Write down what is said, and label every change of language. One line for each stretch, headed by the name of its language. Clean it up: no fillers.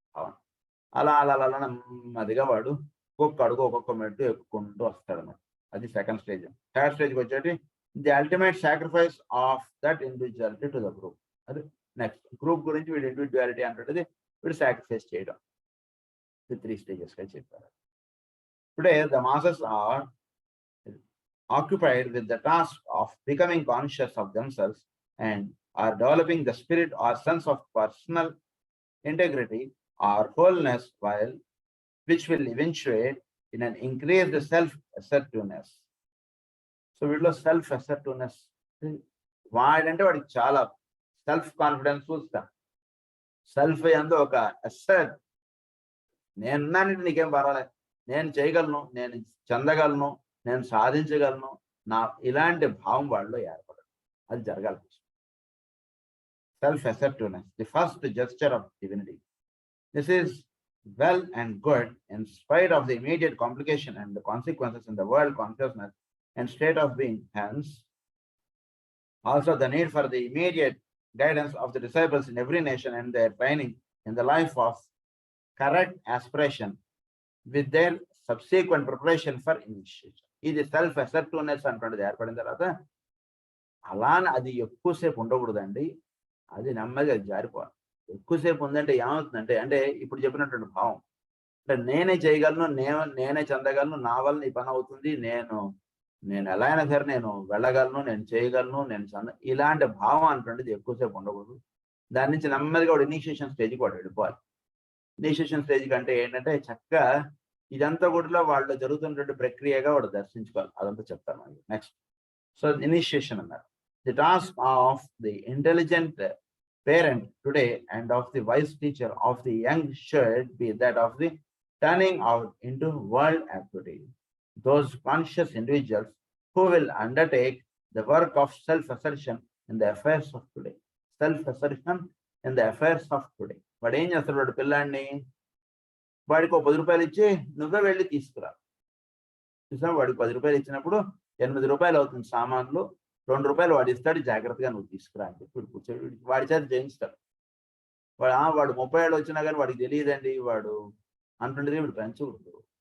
Telugu: అవును, అలా అలా అలా నెమ్మదిగా వాడు ఒక్కొక్క అడుగు ఒక్కొక్క మెట్టు ఎక్కుకుంటూ వస్తాడు అన్నమాట. అది సెకండ్ స్టేజ్.
English: third స్టేజ్కి
Telugu: వచ్చేటి
English: The ultimate sacrifice of that individuality to the group.
Telugu: అది నెక్స్ట్ గ్రూప్ గురించి వీడు ఇండివిజువాలిటీ అంటుంటది వీడు సాక్రిఫైస్ చేయడం. 3 స్టేజెస్ గా చెప్పారు.
English: Today the masses are occupied with the task of becoming conscious of themselves and are developing the spirit or sense of personal integrity or wholeness, which will eventuate in an increased self-assertiveness.
Telugu: So వీటిలో self assertiveness, వాడంటే వాడికి చాలా self confidence చూస్తాను. Self యందు ఒక asset, నేనున్నానంటే నీకేం పర్వాలేదు, నేను చేయగలను, నేను చెందగలను, నేను సాధించగలను, ఇలాంటి భావం వాళ్ళలో ఏర్పడదు. అది జరగాలి.
English: Self assertiveness, the first gesture of divinity. This is well and good in spite of the immediate complication and the consequences in the world consciousness and state of being. Hence, also the need for the immediate guidance of the disciples in every nation and their training in the life of correct aspiration with their subsequent preparation for initiation.
Telugu: ఇది self assertiveness అంటున్నది ఏర్పడిన తర్వాత అలా అది ఎక్కువసేపు ఉండకూడదండి, అది నెమ్మదిగా జారిపోవాలి. ఎక్కువసేపు ఉందంటే ఏమవుతుందంటే, అంటే ఇప్పుడు చెప్పినటువంటి భావం, అంటే నేనే చేయగలను, నేనే చెందగలను, నా వల్ల ఈ పని అవుతుంది, నేను ఎలా అయినా సరే నేను వెళ్ళగలను, నేను చేయగలను, ఇలాంటి భావం అంటుండేది ఎక్కువసేపు ఉండకూడదు. దాని నుంచి నెమ్మదిగా వాడు ఇనిషియేషన్ స్టేజ్కి వాడు వెళ్ళిపోవాలి. ఇనిషియేషన్ స్టేజ్ కంటే ఏంటంటే చక్కగా ఇదంతా కూడా వాళ్ళు జరుగుతున్నటువంటి ప్రక్రియగా వాడు దర్శించుకోవాలి. అదంతా చెప్తాను మనకి నెక్స్ట్. సో ఇనిషియేషన్ అన్నారు.
English: The task of the intelligent parent today and of the wise teacher of the young should be that of the turning out into world activity. Those conscious individuals who will undertake the work of self-assertion in the affairs of today. Self-assertion in the affairs of today.
Telugu: వాడు ఏం చేస్తాడు? వాడు పిల్లాడిని వాడికి ఒక 10 రూపాయలు ఇచ్చి నువ్వే వెళ్ళి తీసుకురా. చూసా, వాడికి 10 రూపాయలు ఇచ్చినప్పుడు 8 రూపాయలు అవుతుంది సామాన్లు, 2 రూపాయలు వాడు ఇస్తాడు, జాగ్రత్తగా నువ్వు తీసుకురా అని చెప్పి వీడు కూర్చొని వాడి చేత చేయిస్తాడు. వాడు 30 ఏళ్ళు వచ్చినా కానీ వాడికి తెలియదండి వాడు అంటుండేది. వీడు పెంచకూడదు.